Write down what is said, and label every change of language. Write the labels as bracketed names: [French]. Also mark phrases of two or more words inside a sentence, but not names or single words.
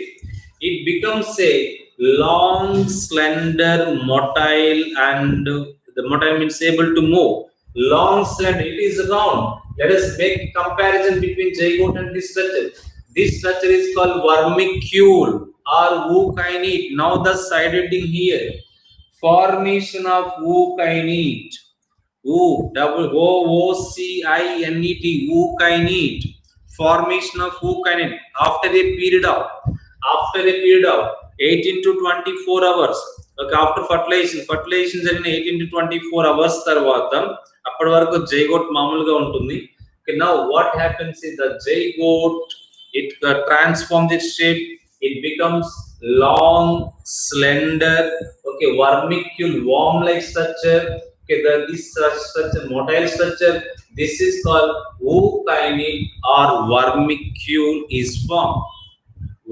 [English] It becomes a long, slender, motile, and the motile means able to move. Long, slender, it is round. Let us make comparison between zygote and this structure. This structure is called vermicule or ookinete. Now the side heading here. Formation of ookinete. O-O-O-C-I-N-E-T, ookinete. Formation of ookinete after a period of 18 to 24 hours. Okay, after fertilization [Telugu] జరిగిన [English] 18 to 24 hours [Telugu] తర్వాత అప్పటి వరకు zygote మామూలుగా ఉంటుంది. [English] Okay, now what happens is the zygote, it transforms its shape. It becomes long, slender, okay, vermicule, worm-like structure. Okay, this structure, motile structure, this is called ookinete or vermicule is formed.